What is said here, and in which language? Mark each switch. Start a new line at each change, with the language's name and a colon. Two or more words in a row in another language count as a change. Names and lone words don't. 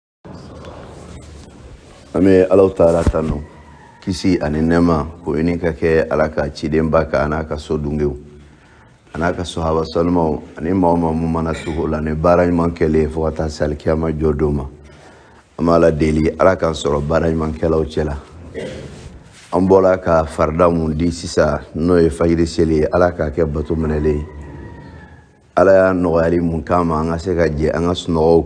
Bambara: Ame
Arabic: الله تعالى
Bambara: tano kisi ani nema ko ini ka kɛ Ala ka ciden ba ka ana ka so dungew ana ka sahaba salmaw ani maa mun mana tugu la ni baara ɲuman kɛlen fo ka taa se alikiyama jɔ don ma an b'a la deli Ala k'an sɔrɔ baara ɲuman kɛlaw cɛla an bɔra ka farida mun di sisan n'o ye fajiri seli ye Ala k'a kɛ bato minɛlen ye Ala y'a nɔgɔyali mun kama an ka se ka jɛ an ka sunɔgɔw